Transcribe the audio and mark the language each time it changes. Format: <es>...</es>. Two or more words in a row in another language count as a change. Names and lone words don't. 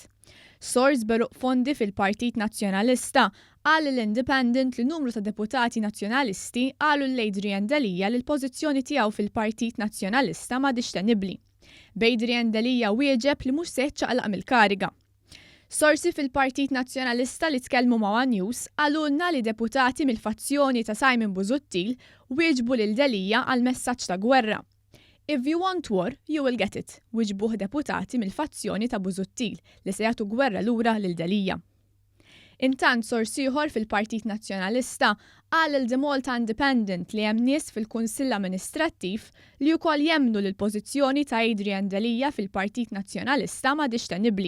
<mt>Sors beruq fondi fil-Partit Nazzjonalista qal l-Independent li numru ta' deputati nazzjonalisti qalu l-Adrian Delija li l-pożizzjoni tiegħu fil-Partit Nazzjonalista m'għadix tenibbli. B'Adrian Delija wieġeb li mhux se jiċċaqlaq mill-kariga. Sorsi fil-Partit Nazzjonalista li tkellmu ma' One News għalulna li deputati mill-fazzjoni ta' Simon Busuttil wieġbu lil Delija għal messaġġ ta' gwerra.</mt> <en>If you want war, you will get it,</en> <mt>wieġbuh deputati mill-fazzjoni ta' Busuttil li se jagħtu gwerra lura lil Delija. Intant sors ieħor fil-Partit Nazzjonalista qal il-The Malta Independent li hemm nies fil-Kunsill Amministrattiv li wkoll jemmnu li l-pożizzjoni ta' Adrian Delija fil-Partit Nazzjonalista m'għadix tenibbli.</mt>